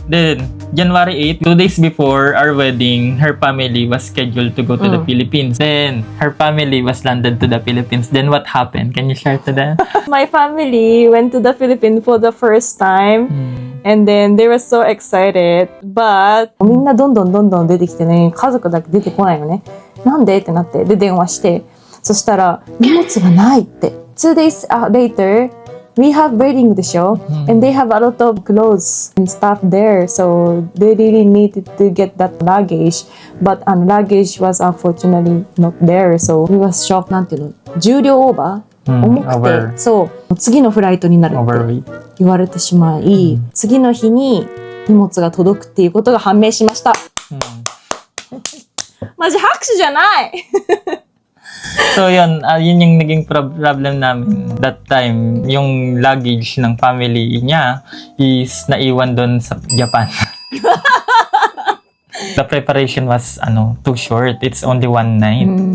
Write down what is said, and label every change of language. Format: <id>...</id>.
<en>Then, January 8, 2 days before our wedding, her family was scheduled to go to the Philippines. Then, her family was landed to the Philippines. Then, what happened? Can you share to them? My family went to the Philippines for the first time. And then they were so excited. But</en> <ja>みんなどんどん出てきてね、家族だけ出てこないのね。なんでってなって、で電話して、そしたら荷物がないって。</ja> <en>2 days later, we have wedding</en> <ja>でしょ、</ja> <en>and they have a lot of clothes and stuff there. So they really needed to get that luggage. But luggage was unfortunately not there. So we was shocked.</en> <ja>なんていうの、重量オーバー重くて、そう次のフライトになるって言われてしまい、次の日に荷物が届くっていうことが判明しました。マジ拍手じゃない</ja> <tl>So, yun yung naging problem namin</tl> <en>that time.</en> <tl>Yung luggage ng family niya</tl> <en>is</en> <tl>naiwan doon sa Japan.</tl> <en>The preparation was too short. It's only 1 night.</en>